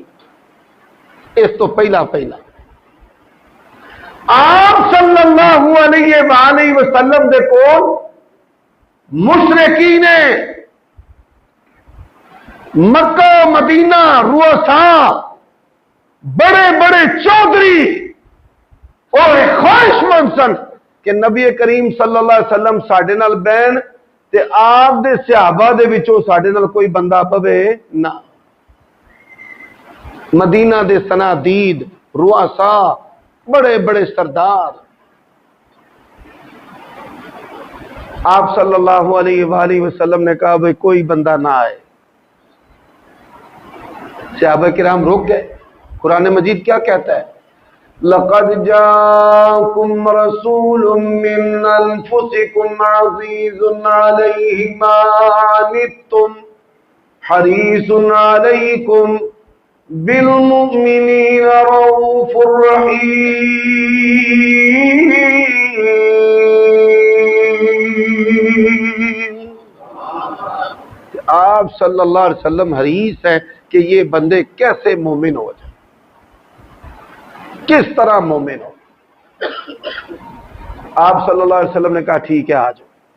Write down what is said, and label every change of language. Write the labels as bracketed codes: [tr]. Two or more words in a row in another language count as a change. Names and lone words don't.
[pa] اس تو پہلا آپ صلی اللہ علیہ وآلہ وسلم دے کول مشرکین مکہ و مدینہ رؤساء بڑے بڑے چودھری اور خواہش مند سن کہ نبی کریم صلی اللہ علیہ وسلم ساڈے نال بہن تے آپ دے صحابہ دے وچوں ساڈے نال کوئی بندہ پوے نہ. مدینہ دے صنادید رؤساء بڑے بڑے سردار آپ صلی اللہ علیہ وآلہ وسلم نے کہا بھئی کوئی بندہ نہ آئے. [ur] صحابہ کرام رک گئے. قرآن مجید کیا کہتا ہے؟ [ar] لَقَدْ جَاءَكُمْ رَسُولٌ مِّنْ أَنفُسِكُمْ عَزِيزٌ عَلَيْهِ مَا عَنِتُّمْ حَرِيصٌ عَلَيْكُمْ بِالْمُؤْمِنِينَ رَءُوفٌ رَحِيمٌ. [ur] آپ صلی اللہ علیہ وسلم حریص ہیں کہ یہ بندے کیسے مومن ہو جائیں، کس طرح مومن ہو. آپ صلی اللہ علیہ وسلم نے کہا ٹھیک ہے آ جاؤ.